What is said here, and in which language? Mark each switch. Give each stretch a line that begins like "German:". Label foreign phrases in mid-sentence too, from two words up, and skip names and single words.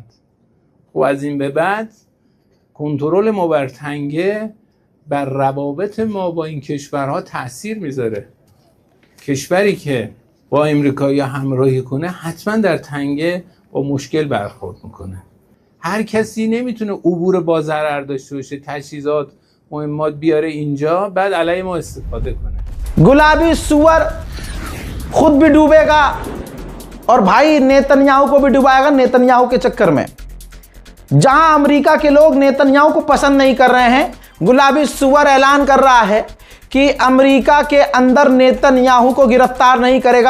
Persian: خب از این به بعد کنترل ما بر تنگه بر روابط ما با این کشورها تأثیر میذاره. کشوری که با امریکایی همراهی کنه حتما در تنگه با مشکل برخورد میکنه. هر کسی نمیتونه عبور با ضرر داشته باشه، تجهیزات، مهمات بیاره اینجا بعد علیه ما استفاده کنه.
Hindi: गुलाबी सुअर खुद भी डूबेगा और भाई नेतन्याहू को भी डुबाएगा नेतन्याहू के चक्कर में। जहां अमेरिका के लोग नेतन्याहू को पसंद नहीं कर रहे हैं, गुलाबी सुअर ऐलान कर रहा है कि अमेरिका के अंदर नेतन्याहू को गिरफ्तार नहीं करेगा।